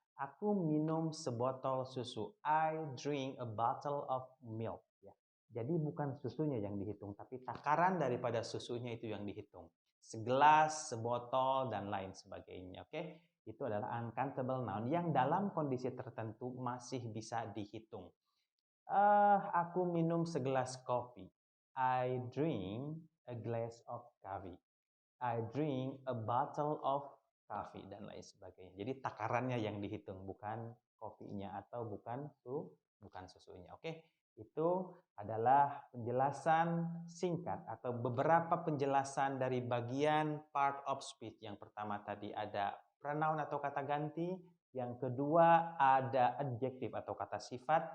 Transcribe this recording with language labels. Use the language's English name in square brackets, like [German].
[Indonesian] Aku minum sebotol susu. [English] I drink a bottle of milk. [Indonesian] Ya. Jadi bukan susunya yang dihitung, tapi takaran daripada susunya itu yang dihitung. Segelas, sebotol, dan lain sebagainya. Oke, itu adalah uncountable noun yang dalam kondisi tertentu masih bisa dihitung. Aku minum segelas kopi. [English] I drink a glass of coffee. I drink a bottle of coffee, [Indonesian] dan lain sebagainya. Jadi takarannya yang dihitung, bukan kopinya atau bukan susunya. Oke, itu adalah penjelasan singkat atau beberapa penjelasan dari bagian part of speech. Yang pertama tadi ada pronoun atau kata ganti. Yang kedua ada adjektif atau kata sifat.